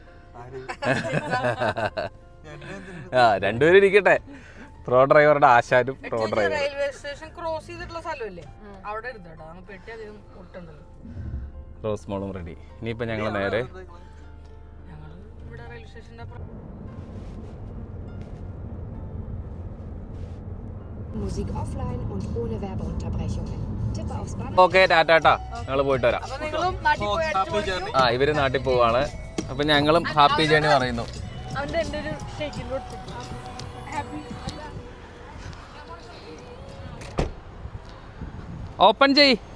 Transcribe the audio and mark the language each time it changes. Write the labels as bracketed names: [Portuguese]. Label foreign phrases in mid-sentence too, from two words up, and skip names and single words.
[Malayalam] രണ്ടുപേരും ഇരിക്കട്ടെ. [English] pro driver [Malayalam] ആശാനും [English] pro driver. railway station cross [Malayalam] ചെയ്തിട്ടുള്ള സ്ഥലമല്ലേ, അവിടെ ഇരുന്നോട്ടോ. പെട്ടി അധികം മുട്ടുണ്ടല്ലോ. റോസ് മോളും റെഡി. ഇനിയിപ്പോൾ ഞങ്ങൾ നേരെ ഇവിടെ [English] railway station [German] Musik offline und ohne Werbeunterbrechungen. Tippe aufs Banner. [Malayalam] ഓക്കെ, ടാറ്റാ. ഞങ്ങൾ പോയിട്ട് വരാം. അപ്പൊ നിങ്ങളും നാട്ടിൽ പോയി അടിച്ചു പൊളിച്ചു. ഇവര് നാട്ടിൽ പോവാണ്. അപ്പം ഞങ്ങളും [English] happy journey [Malayalam] പറയുന്നു. അവന്റെ എൻ്റെ ഒരു ഷേക്കിൽ കൊടുത്തു. ഹാപ്പി ഓപ്പൺ ചെയ്.